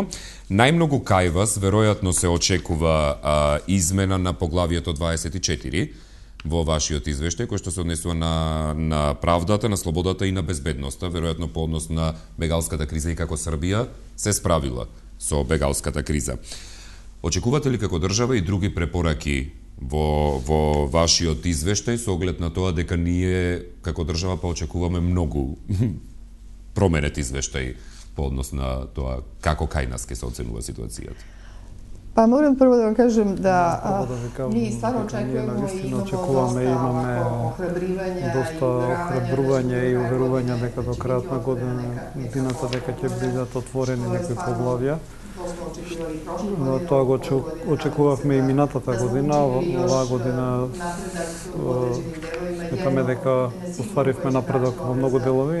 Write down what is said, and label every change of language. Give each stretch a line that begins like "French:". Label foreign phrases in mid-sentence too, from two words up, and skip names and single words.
Macedonian: Најмногу кај вас веројатно се очекува измена на поглавието 24 во вашиот извештај, кој што се однесува на правдата, на слободата и на безбедноста, веројатно по однос на бегалската криза и како Србија се справила со бегалската криза. Очекувате ли како држава и други препораки во вашиот извештај со оглед на тоа дека ние како држава па очекуваме многу променет извештај по однос на тоа како кај нас ќе се оценува ситуацијата?
Serbian: Pa moram prvo da vam kažem da mi stvarno očekujemo i imamo
Macedonian: доста охрабрување и уверување дека до крајот на годината дека ќе бидат отворени некои поглавја. Но тоа го очекувавме и минатата година, оваа година сметаме дека остваривме напредок во многу делови.